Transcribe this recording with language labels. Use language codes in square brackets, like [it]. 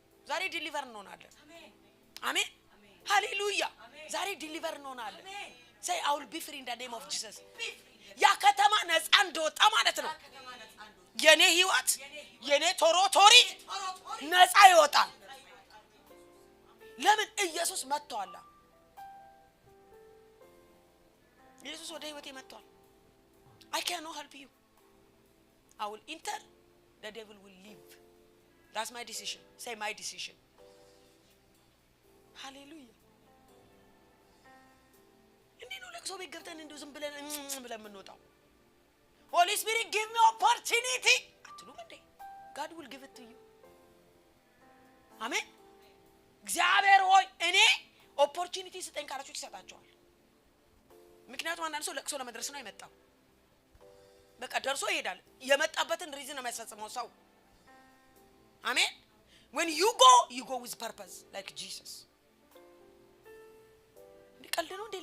[am] ዛሬ ዲሊቨር እንሆናለን። አሜን ሃሌሉያ። ዛሬ ዲሊቨር እንሆናለን። [en] say I will be free in the name of Jesus። [am] ያ ከተማ ነፃ እንደወጣ ማለት ነው። የኔ ህይወት የኔ ቶሮቶሪ ነፃ ይወጣል። ለምን? ኢየሱስ መጥቷል። ኢየሱስ ወደ ህይወቴ መጥቷል። [en] I cannot help you. I will enter, the devil will leave. That's my decision. say my decision. Hallelujah. [am] እንዴት ነው ለቅሶ ቤት ገብተን እንደው ዝም ብለን የምንወጣው? [en] Holy Spirit give me opportunity [am] አትሉም እንዴ? [en] God will give it to you. [am] አሜን። እግዚአብሔር ሆይ እኔ ኦፖርቹኒቲ ስጠኝ ካላችሁ ይሰጣቸዋል። ምክንያቱም አንዳንድ ሰው ለቅሶ ለመድረስ ነው የመጣው። በቃ ደርሶ ይሄዳል። የመጣበትን ሪዝን ነው የሚያስፈጽመው ሰው። አሜን። [en] when you go with purpose like Jesus። [am] ቀልድ ነው እንዴ?